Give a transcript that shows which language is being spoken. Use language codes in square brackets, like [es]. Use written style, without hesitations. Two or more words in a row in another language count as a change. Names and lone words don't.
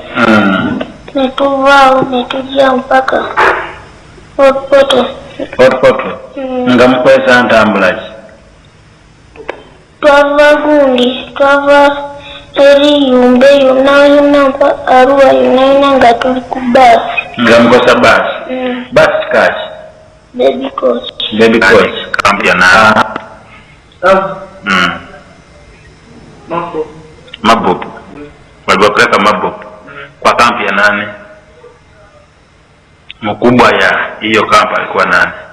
[lg] Netuvaawo ne tujja mpaka Poto. Nga mukwesa ntambula ki? Twava gundi, twava eri Yumbe yonna Arua yonna nga tuli ku baasi. Nga mukosa baasi? Baasi kaki? Baby coach. [sw] Kampi ya nani? Mabobu. Waliwapeleka Mabobu kwa kampi ya nani? Mkubwa ya hiyo kampi alikuwa nani?